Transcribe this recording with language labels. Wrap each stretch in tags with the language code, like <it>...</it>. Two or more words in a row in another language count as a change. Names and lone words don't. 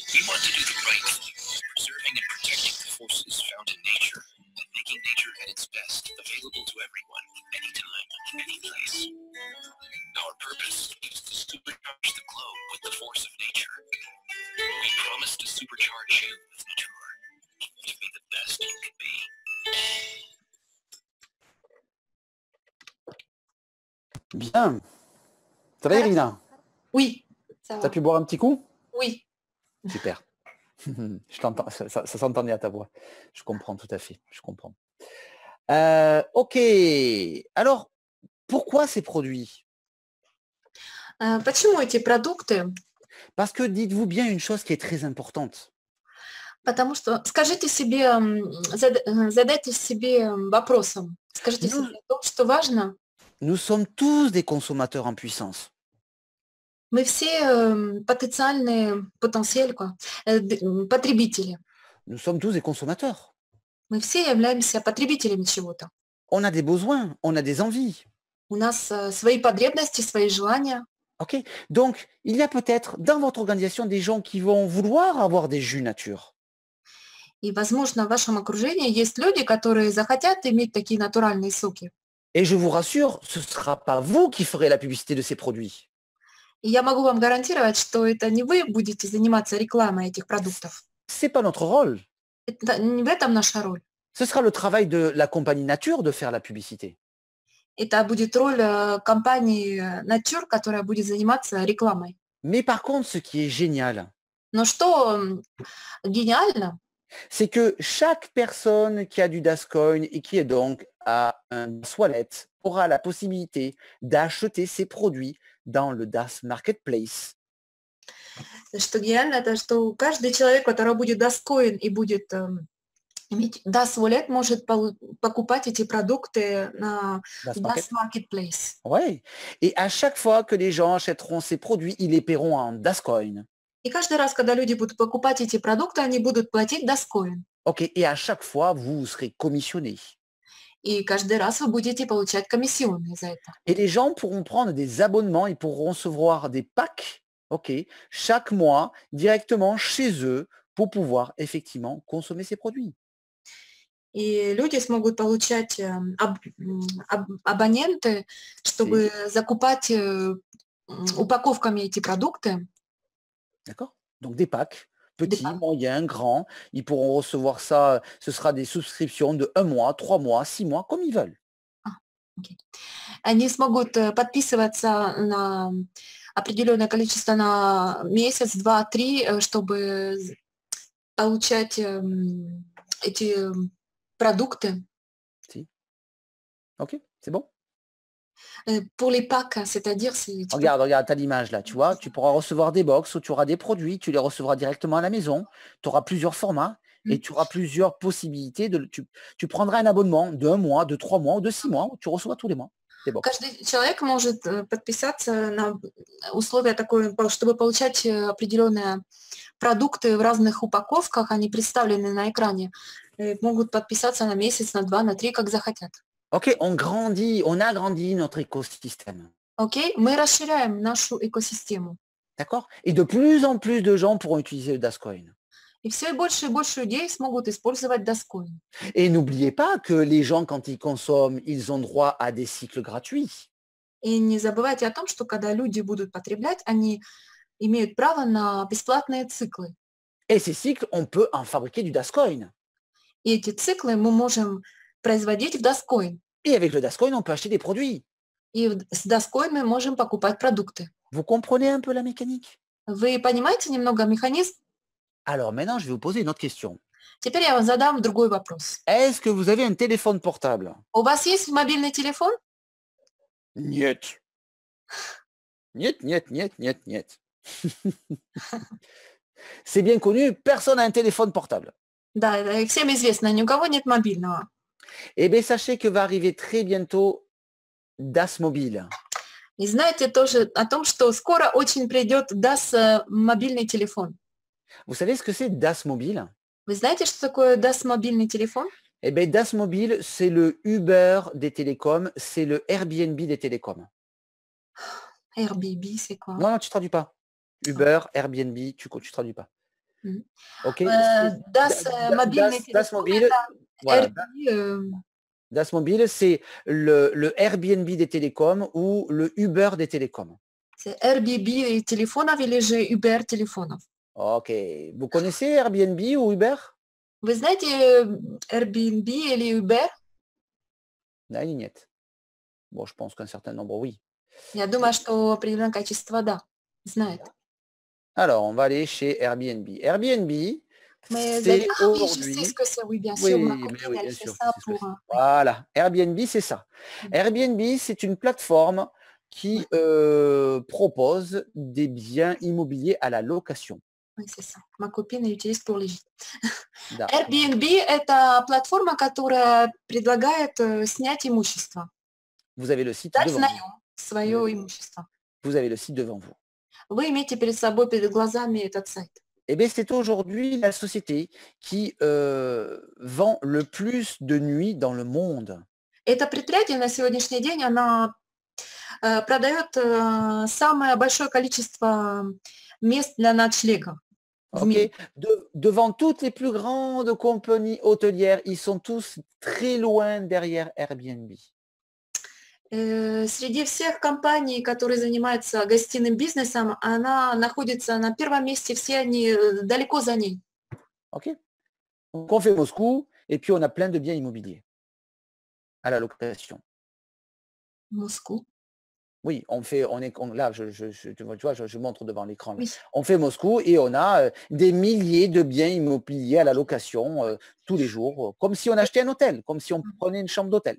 <en>We want to do the right thing, preserving and protecting the forces found in nature and making nature at its best available to everyone, anytime, any place. Our purpose is to supercharge the globe with the force of nature. We promise to supercharge you with Nature, to be the best you can be.</en> <fr>Bien. Ça va,</fr> <ru>Хорошо.</ru> <fr>Irina? Oui, ça T'as va. pu boire un petit coup? Oui. Super. Je t'entends, ça s'entendait à ta voix. Je comprends tout à fait. Je comprends. Ok. Alors, pourquoi ces produits?</fr> <ru>Почему эти продукты?</ru> <fr>Parce que dites-vous bien une chose qui est très importante.</fr> <ru>Потому что скажите себе, задайте себе вопросом. Скажите</ru> <fr>Nous,</fr> <ru>себе то, что важно.</ru> <fr>nous sommes tous des consommateurs en puissance.</fr> <ru>Мы все потенциальные потребители.</ru> <fr>Nous sommes tous des consommateurs.</fr> <ru>Мы все являемся потребителями чего-то.</ru> <fr>On a des besoins, on a des envies.</fr> <ru>У нас свои потребности, свои желания.</ru> <fr>Ok. Donc, il y a peut-être dans votre organisation des gens qui vont vouloir avoir des jus nature.</fr> <ru>И, возможно, в вашем окружении есть люди, которые захотят иметь такие натуральные соки.</ru> <fr>Et je vous rassure, ce ne sera pas vous qui ferez la publicité de ces produits.</fr> <ru>И я могу вам гарантировать, что это не вы будете заниматься рекламой этих продуктов.</ru> <fr>Ce n'est pas notre rôle.</fr> <ru>Это, не в этом наша роль.</ru> <fr>Ce sera le travail de la compagnie Nature de faire la publicité.</fr> <ru>Это будет роль компании Nature, которая будет заниматься рекламой.</ru> <fr>Mais par contre, ce qui est génial,</fr> <ru>Но что гениально,</ru> <fr>c'est que chaque personne qui a du Dascoin et qui est donc à un Das Wallet aura la possibilité d'acheter ses produits dans le Das Marketplace.</fr> <ru>что гениально, это что каждый человек, который будет достоин и будет иметь Das Wallet, может покупать эти продукты на Das Marketplace.</ru> <fr>Oui. Et à chaque fois que les gens achèteront ces produits, ils les paieront en Dascoin.</fr> <ru>И каждый раз, когда люди будут покупать эти продукты, они будут платить Dascoin.</ru> <fr>Ok. Et à chaque fois, vous serez commissionné.</fr> <ru>И каждый раз вы будете получать комиссионные за это.</ru> <fr>Et les gens pourront prendre des abonnements, ils pourront recevoir des packs, ok, chaque mois directement chez eux pour pouvoir effectivement consommer ces produits.</fr> <ru>И люди смогут получать абоненты, чтобы закупать упаковками эти продукты.</ru> <fr>D'accord? Donc des packs, petits, moyens, grands, ils pourront recevoir ça, ce sera des souscriptions de 1 mois, 3 mois, 6 mois, comme ils veulent.</fr> <ru>Они смогут подписываться на определенное количество на месяц, 2, 3, чтобы получать эти продукты.</ru> <fr>Si. Ok, c'est bon? Pour les packs, c'est-à-dire... Regarde, t'as l'image là, tu vois, tu pourras recevoir des box où tu auras des produits, tu les recevras directement à la maison, tu auras plusieurs formats et tu auras plusieurs possibilités. Tu prendras un abonnement de 1 mois, de 3 mois ou de 6 mois, où tu reçois tous les mois.</fr> <ru>Каждый человек может подписаться на условия такое, чтобы получать определенные продукты в разных упаковках, они представлены на экране, могут подписаться на месяц, на 2, на 3, как захотят.</ru> <fr>Ok, on agrandit notre écosystème.</fr> <ru>Ok, мы расширяем нашу экосистему.</ru> <fr>D'accord? Et de plus en plus de gens pourront utiliser le Dascoin.</fr> <ru>И все больше и больше людей смогут использовать Dascoin.</ru> <fr>Et n'oubliez pas que les gens, quand ils consomment, ils ont droit à des cycles gratuits.</fr> <ru>И не забывайте о том, что когда люди будут потреблять, они имеют право на бесплатные циклы.</ru> <fr>Et ces cycles, on peut en fabriquer du Dascoin.</fr> <ru>И эти циклы мы можем производить в Dascoin.</ru> <fr>Et avec le Dascoin, on peut acheter des produits.</fr> <ru>И с Dascoin мы можем покупать продукты.</ru> <fr>Vous comprenez un peu la mécanique?</fr> <ru>Вы понимаете немного механизм?</ru> <fr>Alors maintenant, je vais vous poser une autre question.</fr> <ru>Теперь я вам задам другой вопрос.</ru> <fr>Est-ce que vous avez un téléphone portable?</fr> <ru>У вас есть мобильный телефон? Нет. Нет, нет, нет, нет, нет.</ru> <fr>C'est bien connu, personne n'a un téléphone portable.</fr> <ru>Да, всем известно, ни у кого нет мобильного.</ru> <fr>Eh bien, sachez que va arriver très bientôt Das Mobile.</fr> <ru>И знаете тоже о том, что скоро очень придет Das мобильный телефон.</ru> <fr>Vous savez ce que c'est Das Mobile?</fr> <ru>Вы знаете, что такое Das мобильный телефон?</ru> <fr>Eh bien, Das Mobile, c'est le Uber des télécoms, c'est le Airbnb des télécoms. Airbnb, c'est quoi? Non, non, tu traduis pas. Uber, Airbnb, tu traduis pas. Мгм. Ok?</fr> <ru>Das мобильный</ru> <fr>Das</fr> <ru>телефон</ru> <fr>Mobile,</fr> <ru>это</ru> <fr>voilà. Airbnb, Das Mobile, c'est le Airbnb des télécoms ou le Uber des télécoms.</fr> <ru>c'est Airbnb телефонов или же Uber телефонов.</ru> <fr>Ok. Vous connaissez Airbnb ou Uber?</fr> <ru>Вы знаете Airbnb или Uber? Non, нет.</ru> <fr>Bon, je pense qu'un certain nombre, oui.</fr> <ru>Я думаю, что определенное количество, да, знает.</ru> <fr>Alors, on va aller chez Airbnb. Airbnb, Mais c'est oui, je sais aujourd'hui... ce que c'est, oui, bien sûr, ma Oui, mais copine, oui, elle bien fait sûr, ça c'est ce que pour... c'est. oui. Voilà, Airbnb, c'est ça. Mm. Airbnb, c'est une plateforme qui propose des biens immobiliers à la location. Oui, c'est ça. Ma copine utilise pour les gîtes.</fr> <ru>Да. Airbnb – это платформа, которая предлагает снять имущество,</ru> <fr>Vous avez le site</fr> <ru>дать</ru> <fr>devant</fr> <ru>в</ru> <fr>vous.</fr> <ru>наем свое имущество.</ru> <fr>Vous avez le site devant vous.</fr> <ru>Вы имеете перед собой, перед глазами этот сайт.</ru> <fr>Eh bien, c'est aujourd'hui la société qui vend le plus de nuits dans le monde.</fr> <ru>Это предприятие на сегодняшний день, оно продает самое большое количество мест для ночлега в</ru> <fr>Ok.</fr> <ru>мире.</ru> <fr>Devant toutes les plus grandes compagnies hôtelières, ils sont tous très loin derrière Airbnb.</fr> <ru>Среди всех компаний, которые занимаются гостиным бизнесом, она находится на первом месте, все они далеко за ней.</ru> <fr>Ok. Donc, on fait Moscou et puis on a plein de biens immobiliers à la location. Moscou. Oui, là, tu vois, je montre devant l'écran. Là. Oui. On fait Moscou et on a des milliers de biens immobiliers à la location tous les jours, comme si on achetait un hôtel, comme si on prenait une chambre d'hôtel.</fr>